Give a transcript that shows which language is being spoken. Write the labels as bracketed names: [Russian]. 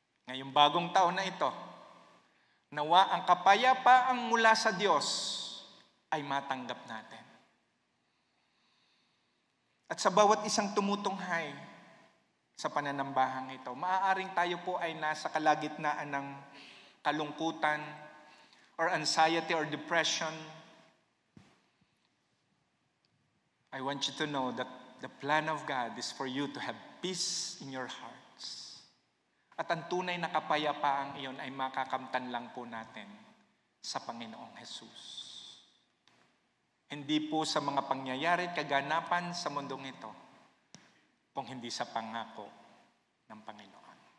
[Filipino] Ngayong bagong taon na ito, nawa ang kapayapaang mula sa Diyos ay matanggap natin. At sa bawat isang tumutunghay sa pananambahang ito, maaaring tayo po ay nasa kalagitnaan ng kalungkutan or anxiety or depression. [English] I want you to know that the plan of God is for you to have peace in your hearts. [Filipino] At ang tunay na kapayapaang iyon ay makakamtan lang po natin sa Panginoong Jesus. Hindi po sa mga pangyayari at kaganapan sa mundong ito, kung hindi sa pangako ng Panginoon.